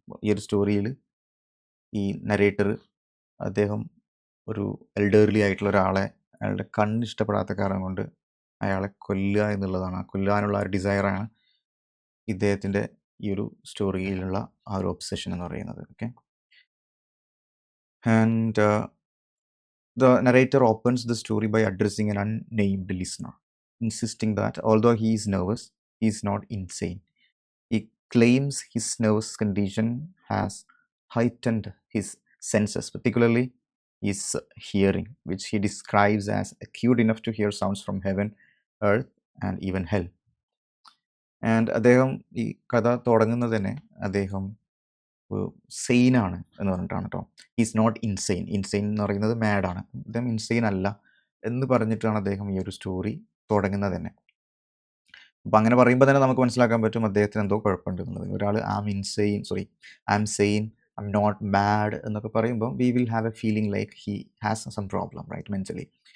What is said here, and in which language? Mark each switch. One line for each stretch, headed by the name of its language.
Malayalam: ഈ ഒരു സ്റ്റോറിയിൽ ഈ നരേറ്റർ അദ്ദേഹം ഒരു എൽഡർലി ആയിട്ടുള്ള ഒരാളെ അയാളുടെ കണ്ണ് ഇഷ്ടപ്പെടാത്ത കാരണം കൊണ്ട് അയാളെ കൊല്ലുക എന്നുള്ളതാണ്. ആ കൊല്ലാനുള്ള ആ ഒരു ഡിസയറാണ് ഇദ്ദേഹത്തിൻ്റെ ഈ ഒരു സ്റ്റോറിയിലുള്ള ആ ഒരു ഒബ്സെഷൻ എന്ന് പറയുന്നത്.
English: Okay, and the narrator opens the story by addressing an unnamed listener, insisting that although he is nervous, he is not insane. He claims his nervous condition has heightened his senses, particularly his hearing, which he describes as acute enough to hear sounds from heaven, earth, and even hell.
Malayalam: And അദ്ദേഹം ഈ കഥ തുടങ്ങുന്നത് തന്നെ അദ്ദേഹം സെയിനാണ് എന്ന് പറഞ്ഞിട്ടാണ് കേട്ടോ. Is not insane എന്ന് പറയുന്നത് മാഡാണ്, അദ്ദേഹം ഇൻസെയിൻ അല്ല എന്ന് പറഞ്ഞിട്ടാണ് അദ്ദേഹം ഈ ഒരു സ്റ്റോറി തുടങ്ങുന്നത് തന്നെ. അപ്പം അങ്ങനെ പറയുമ്പോൾ തന്നെ നമുക്ക് മനസ്സിലാക്കാൻ പറ്റും അദ്ദേഹത്തിന് എന്തോ കുഴപ്പമുണ്ട് എന്നുള്ളത്. ഒരാൾ
English: I'm sane, I'm not mad
Malayalam: എന്നൊക്കെ പറയുമ്പോൾ
English: We will have a feeling like he has some problem, right, mentally.